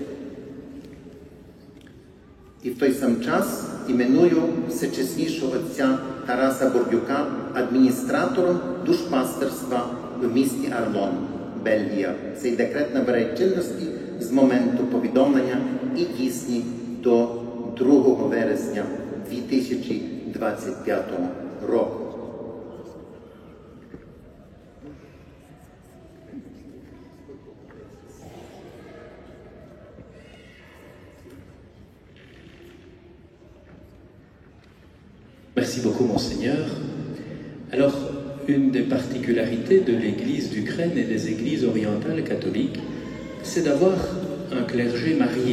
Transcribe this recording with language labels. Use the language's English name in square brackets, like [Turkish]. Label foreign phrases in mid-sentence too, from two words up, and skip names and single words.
[Ukrainian] І в той сам час іменую всечеснішого отця Тараса Бордюка адміністратором душпастерства в місті Арлон, Бельгія. Цей декрет набирає чинності з моменту повідомлення і дійсні до 2 вересня 2025 року. [French] Merci beaucoup, Monseigneur. Alors, une des particularités de l'Église d'Ukraine et des églises orientales catholiques, c'est d'avoir un clergé marié.